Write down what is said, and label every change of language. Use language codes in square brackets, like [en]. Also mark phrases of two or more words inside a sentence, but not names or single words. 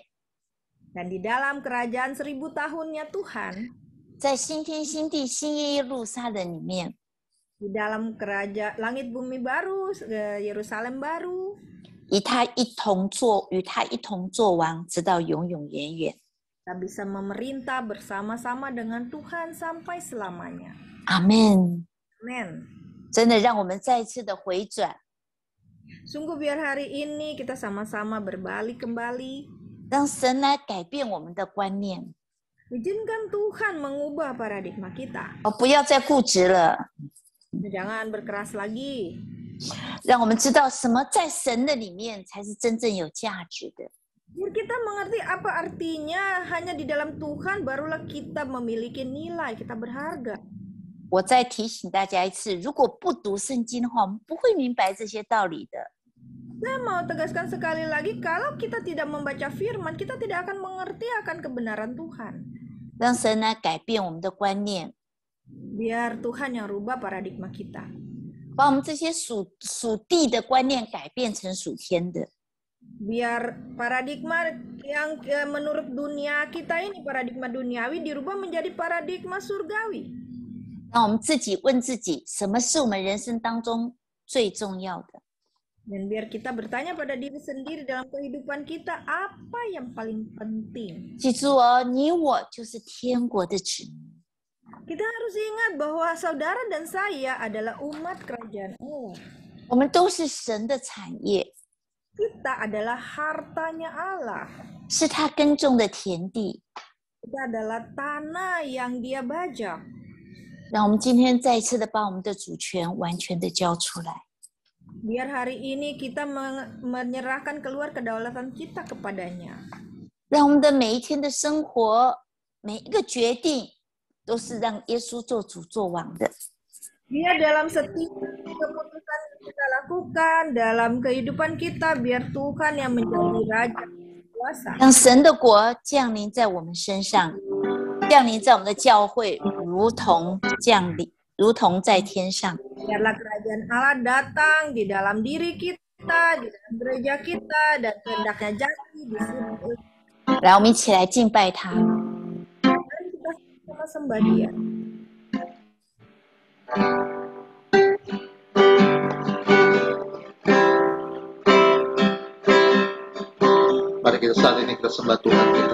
[id] Dan di dalam kerajaan 1000 tahunnya Tuhan, [zh] 在新天新地新耶路撒冷里面， [id] di dalam kerajaan langit bumi baru, Yerusalem baru, [zh] 与他一同作王，直到永永远远。 [id] kita bisa memerintah bersama-sama dengan Tuhan sampai selamanya. [zh] 阿门。 [id] Amin. [zh] 真的让我们再一次的回转， [id] Sungguh biar hari ini kita sama-sama berbalik kembali. [zh] 让神来改变我们的观念， [id] Izinkan Tuhan mengubah paradigma kita. [zh] 不要再固执了， [id] Jangan berkeras lagi. [zh] 让我们知道什么在神的里面才是真正有价值的。 [id] Biar kita mengerti apa artinya hanya di dalam Tuhan barulah kita memiliki nilai, kita berharga. [zh] 我再提醒大家一次，如果不读圣经的话，我们不会明白这些道理的。 [id] Saya mau tegaskan sekali lagi, kalau kita tidak membaca firman, kita tidak akan mengerti akan kebenaran Tuhan. [zh] 让神来改变我们的观念， [id] Biar Tuhan yang rubah paradigma kita. [zh] 把我们这些属地的观念改变成属天的。 [id] Biar paradigma yang menurut dunia kita ini, paradigma duniawi dirubah menjadi paradigma surgawi. [zh] 让我们自己问自己，什么是我们人生当中最重要的？ [id] Dan biar kita bertanya pada diri sendiri dalam kehidupan kita, apa yang paling penting? [zh] 记住哦，你我就是天国的子民。 [id] Kita harus ingat bahwa saudara dan saya adalah umat kerajaan Allah. [zh] 我们都是神的产业， [id] Kita adalah hartanya Allah. [zh] 是他耕种的田地。 [id] Kita adalah tanah yang dia bajak. [zh] 让我们今天再一次的把我们的主权完全的交出来。 [id] Biar hari ini kita menyerahkan keluar kedaulatan kita kepadanya. [zh] 让我们的每一天的生活，每一个决定，都是让耶稣做主做王的。 [id] Biar dalam setiap keputusan yang kita lakukan dalam kehidupan kita, biar Tuhan yang menjadi Raja kuasa. [zh] 让神的国降临在我们身上，降临在我们的教会，如同在天上。 [id] Biarlah kerajaan Allah datang di dalam diri kita, di dalam gereja kita, dan kehendaknya jadi di sini. [zh] 来，我们一起来敬拜他。 [id] Mari sembah Dia. Mari kita saat ini kita sembah Tuhan kita.